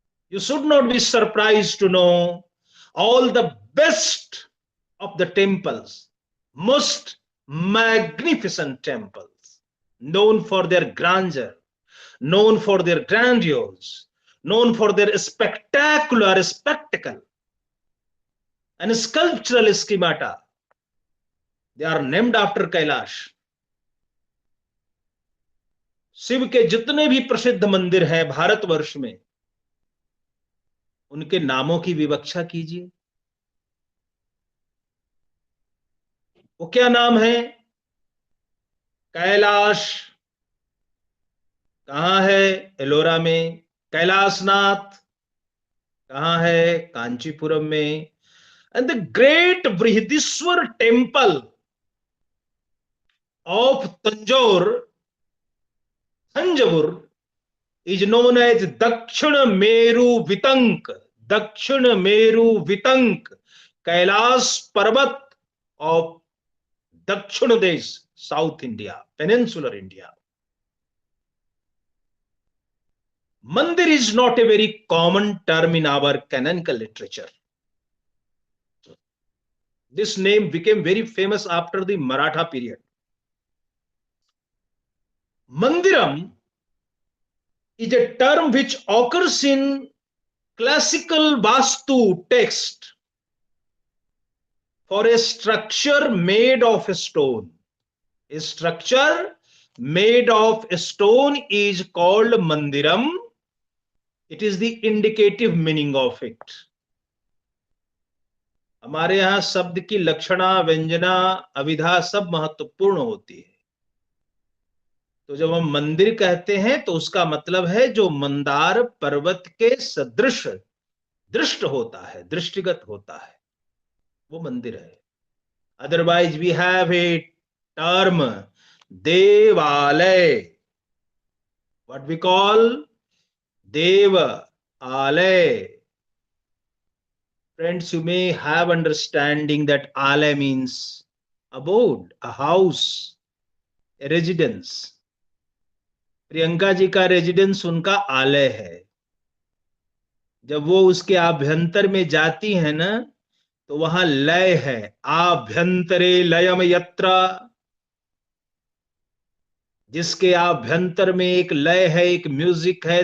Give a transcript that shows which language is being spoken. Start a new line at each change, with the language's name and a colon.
English: You should not be surprised to know all the best of the temples, most magnificent temples, known for their grandeur, known for their grandiose, known for their spectacular spectacle and sculptural schemata. They are named after Kailash.
Hindi: Shiv के जितने भी प्रसिद्ध मंदिर हैं भारतवर्ष में, उनके नामों की विवक्षा कीजिए. वो क्या नाम है? कैलाश कहां है? एलोरा में. कैलाशनाथ कहाँ है? कांचीपुरम में.
English: and the great Brihadeeswara temple of Tanjore is known as
Hindi: दक्षिण मेरु वितंक. दक्षिण मेरु वितंक, कैलाश पर्वत ऑफ दक्षिण देश,
English: South India, peninsular India. Mandir is not a very common term in our canonical literature. This name became very famous after the Maratha period. Mandiram is a term which occurs in classical Vastu text for a structure made of stone. A structure made of stone is called Mandiram. It is the indicative meaning of it.
Hindi: हमारे यहां शब्द की लक्षणा, व्यंजना, अविधा सब महत्वपूर्ण होती है. तो जब हम मंदिर कहते हैं तो उसका मतलब है जो मंदार पर्वत के सदृश दृष्ट होता है, दृष्टिगत होता है, वो मंदिर है.
English: Otherwise we have a term devalaya. What we call deva alaya. Friends, you may have understanding that alay means abode, a house, a residence.
Hindi: Priyanka ji का रेजिडेंस उनका आलय है. जब वो उसके आभ्यंतर में जाती है ना, तो वहां लय है.
Sanskrit: आभ्यंतरे लयम यत्र,
Hindi: जिसके आभ्यंतर में एक लय है, एक म्यूजिक है.